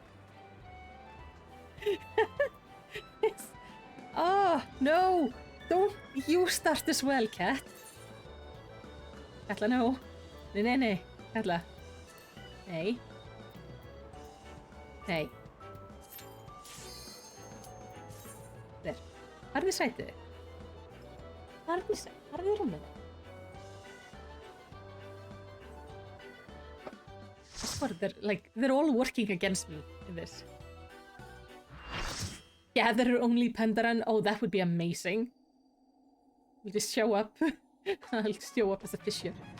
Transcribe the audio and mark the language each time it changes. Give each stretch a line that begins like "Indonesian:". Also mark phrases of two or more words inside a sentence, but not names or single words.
English: Oh, no! Don't you start as well, cat! Katla, no. Nej. Katla.
Icelandic: Nej. Nej.
English: There.
Icelandic: Farðu sætið. Farðu rúmið.
English: I swear, they're all working against me in this. Yeah, there are only Pandæmonium. Oh, that would be amazing. We'll just show up. I'll show up as a fissure.